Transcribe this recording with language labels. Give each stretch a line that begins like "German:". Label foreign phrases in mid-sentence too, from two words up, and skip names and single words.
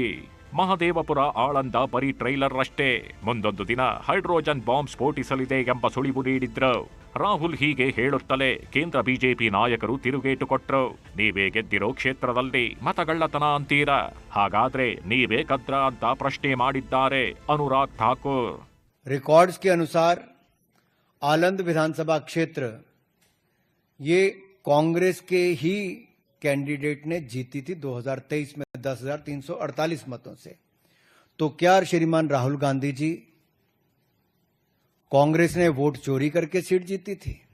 Kannada: ಮಹದೇವಪುರ ಆಳಂದ ಬರೀ ಟ್ರೈಲರ್ ಅಷ್ಟೇ, ಮುಂದೊಂದು ದಿನ ಹೈಡ್ರೋಜನ್ ಬಾಂಬ್ ಸ್ಫೋಟಿಸಲಿದೆ ಎಂಬ ಸುಳಿವು ನೀಡಿದ್ರು. ರಾಹುಲ್ ಹೀಗೆ ಹೇಳುತ್ತಲೇ ಕೇಂದ್ರ ಬಿಜೆಪಿ ನಾಯಕರು ತಿರುಗೇಟು ಕೊಟ್ರು. ನೀವೇ ಗೆದ್ದಿರೋ ಕ್ಷೇತ್ರದಲ್ಲಿ ಮತಗಳ್ಳತನ ಅಂತೀರಾ, ಹಾಗಾದ್ರೆ ನೀವೇ ಕದ್ರ ಅಂತ ಪ್ರಶ್ನೆ ಮಾಡಿದ್ದಾರೆ ಅನುರಾಗ್ ಠಾಕೂರ್.
Hindi: रिकॉर्ड्स के अनुसार आलंद विधानसभा क्षेत्र ये कांग्रेस के ही कैंडिडेट ने जीती थी 2023 में 10,348 मतों से। तो क्या श्रीमान राहुल गांधी जी कांग्रेस ने वोट चोरी करके सीट जीती थी?